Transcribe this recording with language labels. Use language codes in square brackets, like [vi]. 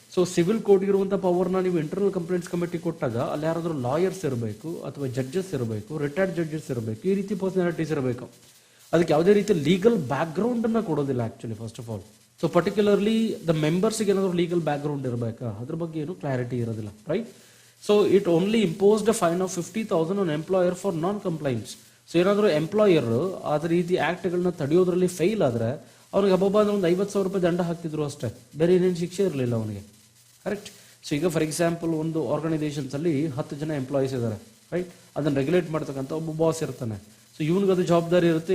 [kn] So civil ಕೋರ್ಟ್ಗೆ ಇರುವಂಥ ಪವರ್ನ ನೀವು ಇಂಟರ್ನಲ್ ಕಂಪ್ಲೇಂಟ್ಸ್ ಕಮಿಟಿ ಕೊಟ್ಟಾಗ ಅಲ್ಲಿ ಯಾರಾದರೂ ಲಾಯರ್ಸ್ ಇರಬೇಕು ಅಥವಾ ಜಡ್ಜಸ್ ಇರಬೇಕು, ರಿಟೈರ್ಡ್ ಜಡ್ಜಸ್ ಇರಬೇಕು, ಈ ರೀತಿ ಪರ್ಸನಾಲಿಟೀಸ್ ಇರಬೇಕು. ಅದಕ್ಕೆ ಯಾವುದೇ ರೀತಿ ಲೀಗಲ್ ಬ್ಯಾಕ್ಗ್ರೌಂಡನ್ನು ಕೊಡೋದಿಲ್ಲ actually, first of all. So particularly the ಮೆಂಬರ್ಸ್ಗೆ ಏನಾದರೂ ಲೀಗಲ್ ಬ್ಯಾಕ್ಗ್ರೌಂಡ್ ಇರಬೇಕಾ ಅದ್ರ ಬಗ್ಗೆ ಏನು ಕ್ಲಾರಿಟಿ ಇರೋದಿಲ್ಲ, right? [en] So it only imposed a fine of 50,000 on employer for non-compliance. [kn] So ಏನಾದರೂ ಎಂಪ್ಲಾಯರ್ ಅದ ರೀತಿ ಆ್ಯಕ್ಟ್ಗಳನ್ನ ತಡೆಯೋದ್ರಲ್ಲಿ ಫೇಲ್ ಆದರೆ ಅವ್ರಿಗೆ ಹಬ್ಬ ಅಂದ್ರೆ ಒಂದು 50,000 ರೂಪಾಯಿ ದಂಡ ಹಾಕ್ತಿದ್ರು ಅಷ್ಟೇ, ಬೇರೆ ಏನೇನು ಶಿಕ್ಷೆ ಇರಲಿಲ್ಲ ಅವನಿಗೆ, ಕರೆಕ್ಟ್? ಸೊ ಈಗ ಫಾರ್ ಎಕ್ಸಾಂಪಲ್ ಒಂದು ಆರ್ಗನೈಸೇಷನ್ಸಲ್ಲಿ 10 ಜನ ಎಂಪ್ಲಾಯೀಸ್ ಇದ್ದಾರೆ, ರೈಟ್? ಅದನ್ನು ರೆಗ್ಯುಲೇಟ್ ಮಾಡ್ತಕ್ಕಂಥ ಒಬ್ಬ ಬಾಸ್ ಇರ್ತಾನೆ. ಸೊ ಇವನಿಗೆ ಅದು ಜವಾಬ್ದಾರಿ ಇರುತ್ತೆ.